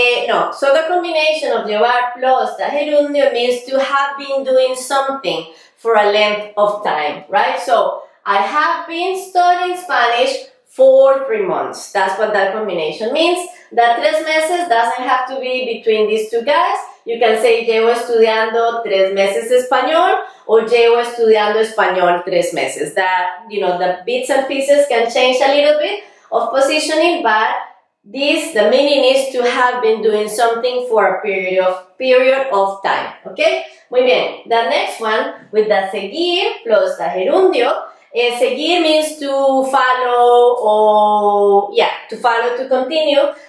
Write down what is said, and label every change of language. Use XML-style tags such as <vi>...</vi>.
<en>No, so the combination of llevar plus the gerundio means to have been doing something for a length of time, right? So I have been studying Spanish for 3 months. That's what that combination means. The</en> <es>3 meses</es> <en>doesn't have to be between these two guys. You can say</en> <es>llevo estudiando 3 meses español</es> <en>or</en> <es>llevo estudiando español 3 meses.</es> <en>That, the bits and pieces can change a little bit of positioning, but the meaning is to have been doing something for a period of time. Okay?</en> <es>Muy bien.</es> <en>The next one with the seguir plus the gerundio. Seguir means to follow or, to continue.</en>